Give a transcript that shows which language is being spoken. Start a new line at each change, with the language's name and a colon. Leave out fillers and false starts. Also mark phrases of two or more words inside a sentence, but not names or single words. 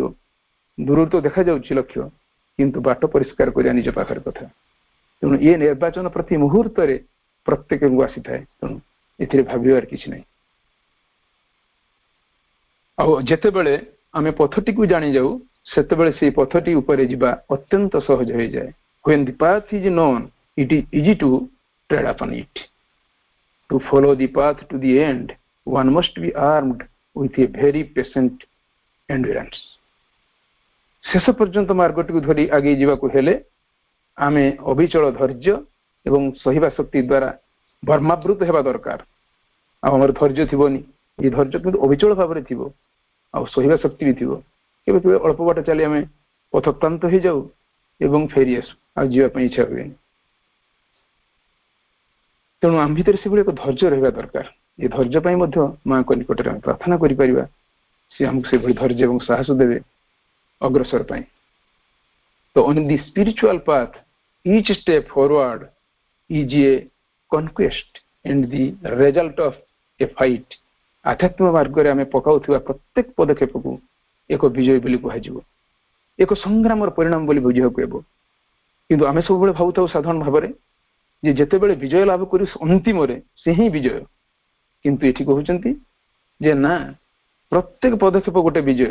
Odia: ଦୂରରୁ ତ ଦେଖାଯାଉଛି ଲକ୍ଷ୍ୟ, କିନ୍ତୁ ବାଟ ପରିଷ୍କାର କରିବା ନିଜ ପାଖରେ କଥା। ତେଣୁ ଏ ନିର୍ବାଚନ ପ୍ରତି ମୁହୂର୍ତ୍ତରେ ପ୍ରତ୍ୟେକଙ୍କୁ ଆସିଥାଏ। ତେଣୁ ଏଥିରେ ଭାବିବାର କିଛି ନାହିଁ। ଆଉ ଯେତେବେଳେ ଆମେ ପଥଟିକୁ ଜାଣିଯାଉ, ସେତେବେଳେ ସେଇ ପଥଟି ଉପରେ ଯିବା ଅତ୍ୟନ୍ତ ସହଜ ହୋଇଯାଏ।
English: When the path is known, it is easy to tread upon it. To follow the path to the end, one must be armed with a very patient endurance.
Odia: ଶେଷ ପର୍ଯ୍ୟନ୍ତ ମାର୍ଗଟିକୁ ଧରି ଆଗେଇ ଯିବାକୁ ହେଲେ ଆମେ ଅବିଚଳ ଧୈର୍ଯ୍ୟ ଏବଂ ସହିବା ଶକ୍ତି ଦ୍ୱାରା ବର୍ମାବୃତ ହେବା ଦରକାର। ଆଉ ଆମର ଧୈର୍ଯ୍ୟ ଥିବନି, ଏ ଧୈର୍ଯ୍ୟ କିନ୍ତୁ ଅବିଚଳ ଭାବରେ ଥିବ, ଆଉ ସହିବା ଶକ୍ତି ବି ଥିବ। କେବେ କେବେ ଅଳ୍ପ ବାଟ ଚାଲି ଆମେ ପଥକ୍ରାନ୍ତ ହେଇଯାଉ ଏବଂ ଫେରି ଆସୁ, ଆଉ ଯିବା ପାଇଁ ଇଚ୍ଛା ହୁଏନି। ତେଣୁ ଆମ ଭିତରେ ସେଭଳି ଏକ ଧୈର୍ଯ୍ୟ ରହିବା ଦରକାର। ଏ ଧୈର୍ଯ୍ୟ ପାଇଁ ମଧ୍ୟ ମାଙ୍କ ନିକଟରେ ଆମେ ପ୍ରାର୍ଥନା କରିପାରିବା, ସେ ଆମକୁ ସେଭଳି ଧୈର୍ଯ୍ୟ ଏବଂ ସାହସ ଦେବେ ଅଗ୍ରସର ପାଇଁ।
English: ତ on the spiritual path, each step forward is a conquest and the result of a fight.
Odia: ଆଧ୍ୟାତ୍ମିକ ମାର୍ଗରେ ଆମେ ପକାଉଥିବା ପ୍ରତ୍ୟେକ ପଦକ୍ଷେପକୁ ଏକ ବିଜୟ ବୋଲି କୁହାଯିବ, ଏକ ସଂଗ୍ରାମର ପରିଣାମ ବୋଲି ବୁଝିବାକୁ ହେବ। କିନ୍ତୁ ଆମେ ସବୁବେଳେ ଭାବୁଥାଉ ସାଧାରଣ ଭାବରେ ଯେ ଯେତେବେଳେ ବିଜୟ ଲାଭ କରୁ ଅନ୍ତିମରେ ସେ ହିଁ ବିଜୟ। କିନ୍ତୁ ଏଠି କହୁଛନ୍ତି ଯେ ନା, ପ୍ରତ୍ୟେକ ପଦକ୍ଷେପ ଗୋଟେ ବିଜୟ।